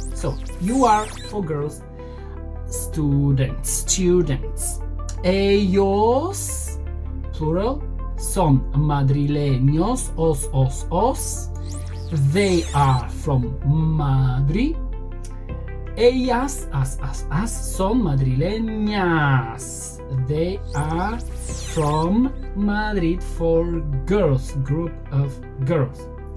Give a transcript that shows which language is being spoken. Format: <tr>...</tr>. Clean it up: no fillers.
<en>So, you are, for girls, students.</en> <es>Ellos, plural, son madrileños, os.</es> <en>They are from Madrid.</en> <es>Ellas, as, son madrileñas.</es> <en>They are from Madrid for girls, group of girls.</en>